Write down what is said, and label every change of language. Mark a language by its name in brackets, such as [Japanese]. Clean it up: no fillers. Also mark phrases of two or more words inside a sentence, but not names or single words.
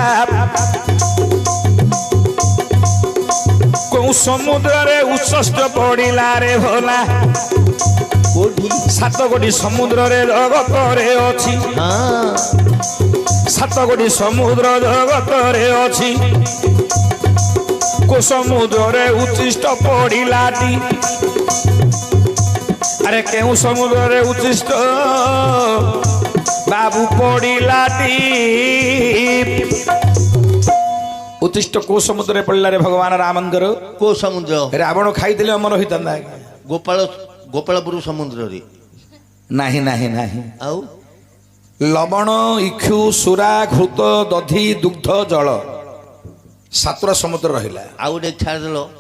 [Odia] କୋଉ ସମୁଦ୍ରରେ ଉଚ୍ଚିଷ୍ଟ ପଡିଲା ରେ ଭୋଲା? କୋଉଠି? 7 ଗୋଟି ସମୁଦ୍ରରେ ଜଗତରେ ଅଛି, 7 ଗୋଟି ସମୁଦ୍ର ଜଗତରେ ଅଛି। କୋ ସମୁଦ୍ରରେ ଉଚ୍ଚିଷ୍ଟ ପଡିଲାଟି? ଆରେ କେଉ ସମୁଦ୍ରେ ଉଚ୍ଛିଷ୍ଟ ବାବୁ ପଡ଼ିଲାଟି। ଉଚ୍ଛିଷ୍ଟ କୋ ସମୁଦ୍ରେ ପଡ଼ଲା ରେ ଭଗବାନ ରାମଙ୍କର? କୋ ସମୁଦ୍ର? ରାବଣ ଖାଇଲେ ଅମର ହଇତାନ୍ତା। ଗୋପାଳପୁର ସମୁଦ୍ରରେ? ନାହିଁ ନାହିଁ ନାହିଁ। ଆଉ ଲବଣ, ଇକ୍ଷୁ, ସୁରା, ଘୃତ, ଦଧି, ଦୁଗ୍ଧ, ଜଳ, 7ଟା ସମୁଦ୍ର ରହିଲା। ଆଉ ଗୋଟେ ଛାଡ଼ିଦେଲ।